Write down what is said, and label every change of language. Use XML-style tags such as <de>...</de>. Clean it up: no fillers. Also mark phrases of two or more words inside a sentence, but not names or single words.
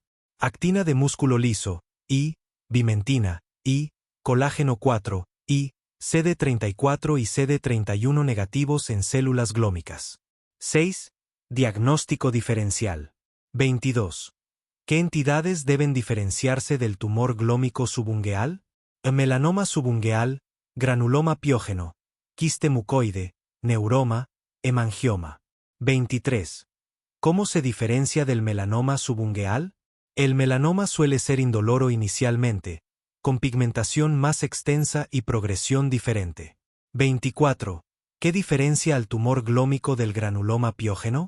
<es>Actina de músculo liso, I, vimentina, I, colágeno 4, I, CD34 y CD31 negativos en células glómicas. 6. Diagnóstico diferencial. 22. ¿Qué entidades deben diferenciarse del tumor glómico subungueal? Melanoma subungueal, granuloma piógeno, quiste mucoide, neuroma, hemangioma. 23. ¿Cómo se diferencia del melanoma subungueal? El melanoma suele ser indoloro inicialmente, con pigmentación más extensa y progresión diferente. 24. ¿Qué diferencia al tumor glómico del granuloma piógeno?</es>